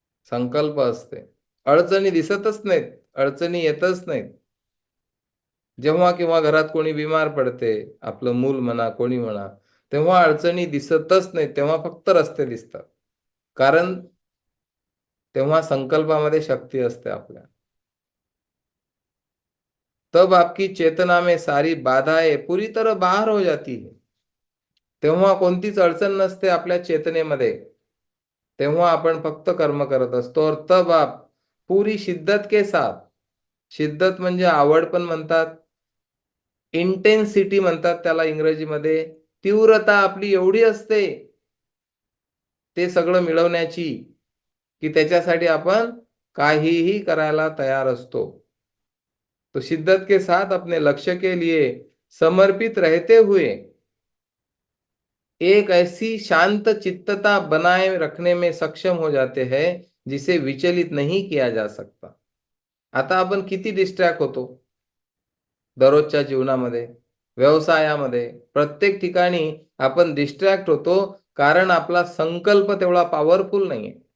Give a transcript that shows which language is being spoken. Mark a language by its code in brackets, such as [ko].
[mr] संकल्प असते. अडचणी दिसतच नाहीत, अडचणी येतच नाहीत. जेव्हा केव्हा घरात कोणी बिमार पडते, आपलं मूल म्हणा, कोणी म्हणा, तेव्हा अडचणी दिसतच नाहीत, तेव्हा फक्त रस्ते दिसतात. कारण तेव्हा संकल्पामध्ये शक्ती असते आपल्या. [hi] तब आपकी चेतना में सारी बाधाएं पूरी तरह बाहर हो जाती है. [mr] तेव्हा कोणतीच अडचण नसते आपल्या चेतनेमध्ये. तेव्हा आपण फक्त कर्म करत असतो. [hi] और तब आप पूरी शिद्दत के साथ, [mr] शिद्दत म्हणजे आवड पण म्हणतात, इंटेन्सिटी म्हणतात त्याला इंग्रजीमध्ये. तीव्रता आपली एवढी असते ते सगळं मिळवण्याची, की त्याच्यासाठी आपण काहीही करायला तयार असतो. [hi] तो शिद्दत के साथ अपने लक्ष्य के लिए समर्पित रहते हुए एक ऐसी शांत चित्तता बनाए रखने में सक्षम हो जाते हैं जिसे विचलित नहीं किया जा सकता. [mr] आता आपण किती डिस्ट्रॅक्ट होतो दररोजच्या जीवनामध्ये, व्यवसायामध्ये, प्रत्येक ठिकाणी आपण डिस्ट्रॅक्ट होतो कारण आपला संकल्प तेवढा पॉवरफुल नाहीये.